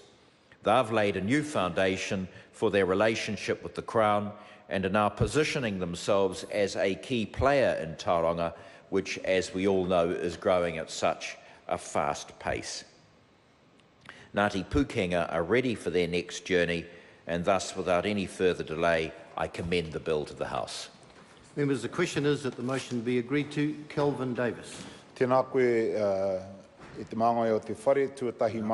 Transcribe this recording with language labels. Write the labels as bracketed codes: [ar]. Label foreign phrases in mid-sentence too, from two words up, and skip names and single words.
[en] They've laid a new foundation for their relationship with the Crown and are now positioning themselves as a key player in Tauranga, which, as we all know, is growing at such a fast pace. Ngāti Pūkenga are ready for their next journey, and thus, without any further delay, I commend the bill to the House. Members, the question is that the motion be agreed to. Kelvin Davis. [mi] Tēnā koe, e te māngai o te whare tuatahi